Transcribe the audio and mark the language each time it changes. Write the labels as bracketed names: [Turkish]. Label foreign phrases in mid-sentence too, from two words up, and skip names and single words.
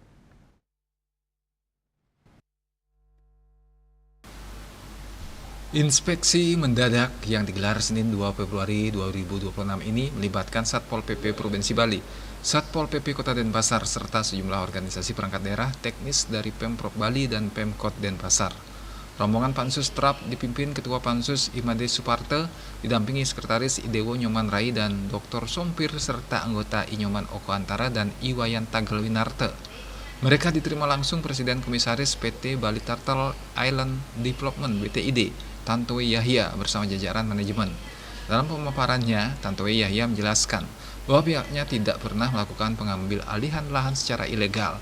[Indonesian] Inspeksi mendadak yang digelar Senin 2 Februari 2026 ini melibatkan Satpol PP Provinsi Bali, Satpol PP Kota Denpasar, serta sejumlah organisasi perangkat daerah teknis dari Pemprov Bali dan Pemkot Denpasar. Rombongan Pansustrap dipimpin Ketua Pansus Imade Suparte, didampingi Sekretaris Idewo Nyoman Rai dan Dr. Sompir, serta anggota Inyoman Oko Antara dan Iwayan Tagelwinarte. Mereka diterima langsung Presiden Komisaris PT Bali Turtle Island Development BTID, Tantowi Yahya bersama jajaran manajemen. Dalam pemaparannya, Tantowi Yahya menjelaskan bahwa pihaknya tidak pernah melakukan pengambil alihan lahan secara ilegal.